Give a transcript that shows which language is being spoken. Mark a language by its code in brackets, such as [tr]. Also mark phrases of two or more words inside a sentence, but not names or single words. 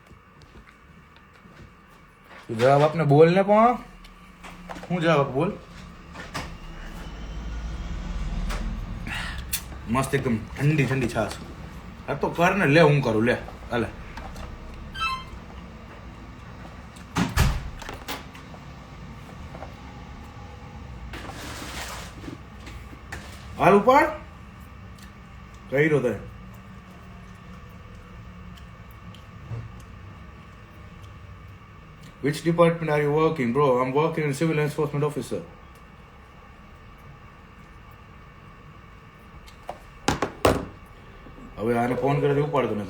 [gu] તું જવાબ આપને બોલ ને પણ શું જવાબ આપ બોલ મસ્ત એકદમ ઠંડી છાશ આ તો કર ને લે હું કરું લે હાલે હાલ ઉપાડ કઈ રહ્યો તે [en] Which department are you working, bro? I'm working in civil enforcement officer. [gu] હવે આને ફોન કરે તો ઉપાડતો નથી